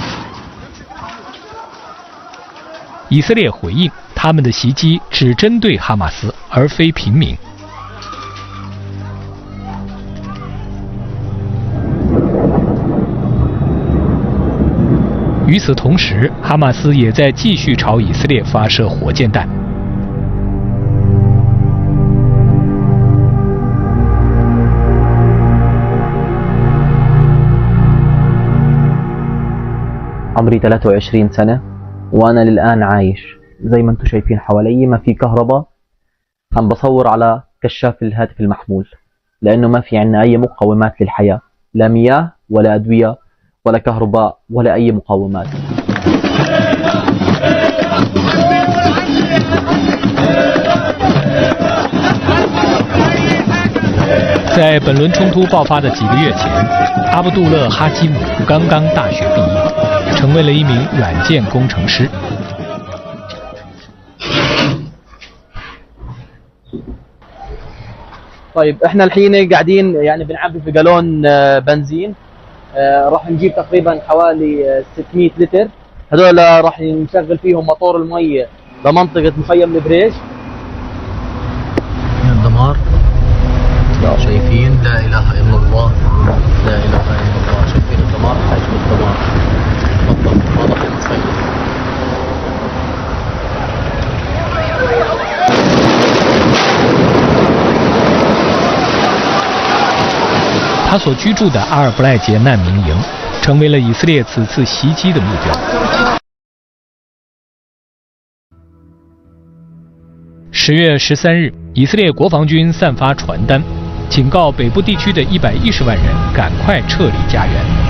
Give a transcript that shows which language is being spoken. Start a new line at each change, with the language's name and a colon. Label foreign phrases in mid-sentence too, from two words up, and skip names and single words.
Chinese: 以色列回应，他们的袭击只针对哈马斯，而非平民。与此同时，哈马斯也在继续朝以色列发射火箭弹。
Arabic: عمري 23 سنة وأنا للآن عايش. زي ما انتم شايفين حوالي ما في كهرباء، عم بصور على كشاف الهاتف المحمول لأنه ما في عنا أي مقومات للحياة، لا مياه ولا أدوية ولا كهرباء ولا أي مقومات.
Chinese: 在本轮冲突爆发的几个月前，阿卜杜勒·哈基姆刚刚大学毕业，成为了一名软件工程师。
Arabic: طيب احنا الحين قاعدين يعني بنعبي في جالون بنزين، راح نجيب تقريبا حوالي 600 لتر. هذول راح نشغل فيهم موتور المية بمنطقة مخيم البريش. الدمار شايفين، لا اله الا الله، لا اله الا الله. شايفين الدمار، حجم الدمار بالضبط، واضح المصير.
Chinese: 他所居住的阿尔布赖杰难民营成为了以色列此次袭击的目标。10月13日，以色列国防军散发传单，警告北部地区的110万人赶快撤离家园。